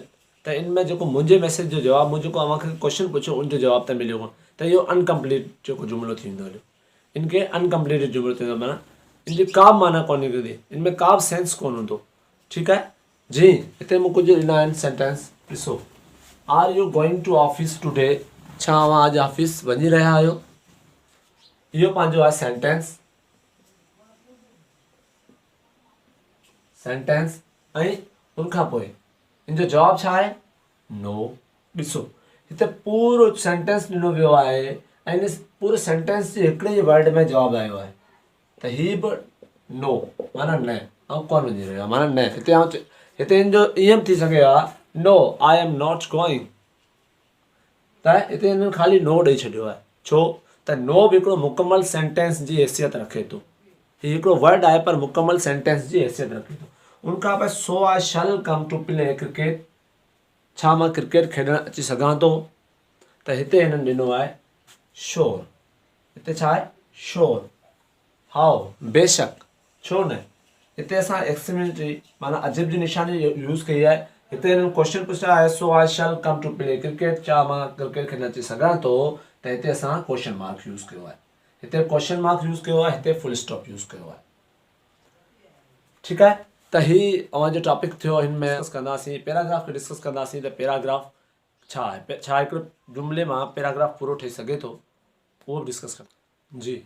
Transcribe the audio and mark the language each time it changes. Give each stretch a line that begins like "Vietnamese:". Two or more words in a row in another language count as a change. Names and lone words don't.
Sindhi: त इन में जेको मुंहिंजे मैसेज जो जवाबु, मुंहिंजो जेको तव्हांखे क्वेश्चन पुछो उनजो जवाबु त मिलियो कोन, त इहो अनकम्पलीट जेको जुमिलो थींदो हलियो। इनखे अनकम्पलीटेड जुमिलो थींदो, माना इनजी का बि माना कोन निकिरंदी, इनमें का बि सेंस कोन हूंदो, ठीकु आहे जी। हिते मूं कुझु ॾिना आहिनि सेंटेंस, ॾिसो,
English: Are you going to office today,
Sindhi: छा तव्हां अॼु ऑफिस वञी रहिया आहियो, इहो पंहिंजो आहे सेंटेंस। ऐं उनखां पोइ इनजो जवाबु छा आहे, नो। ॾिसो, हिते पूरो सेंटेंस ॾिनो वियो आहे ऐं इन पूरे सेंटेंस जे हिकिड़े ई वर्ड में जवाबु आयो आहे। त ही बि नो माना न, ऐं कोन वञी रहियो आहे माना न। हिते हिन जो ईअं थी सघे हा,
English: No I am not going,
Sindhi: त हिते हिननि ख़ाली नो ॾेई छॾियो आहे। छो त नो बि हिकिड़ो मुकमल सेंटेंस जी हैसियत रखे थो। हीउ हिकिड़ो वर्ड आहे पर मुकमल सेंटेंस जी हैसियत रखे थो। उनखां पोइ
English: so I shall come to play cricket,
Sindhi: छा मां क्रिकेट खेॾणु अची सघां थो, त हिते हिननि ॾिनो आहे श्योर। हिते छा आहे, श्योर, हाउ, बेशक, छो न। हिते असां एक्सक्लेमेटरी माना अजब जी निशानी यूज़ कई आहे। हिते हिननि क्वेश्चन पुछियो आहे
English: so I shall come to play cricket,
Sindhi: छा मां क्रिकेट खेॾणु अची सघां थो, त हिते असां
English: question mark
Sindhi: यूज़ कयो आहे। हिते
English: question mark
Sindhi: यूज़ कयो आहे, हिते
English: full stop
Sindhi: यूज़ कयो आहे, ठीकु आहे। त हीउ तव्हांजो टॉपिक थियो। हिन में डिस्कस कंदासीं, पैराग्राफ खे डिस्कस कंदासीं त पैराग्राफ छा आहे, छा हिकिड़े जुमिले मां पैराग्राफ पूरो ठही सघे थो, उहो बि डिस्कस कंदा जी।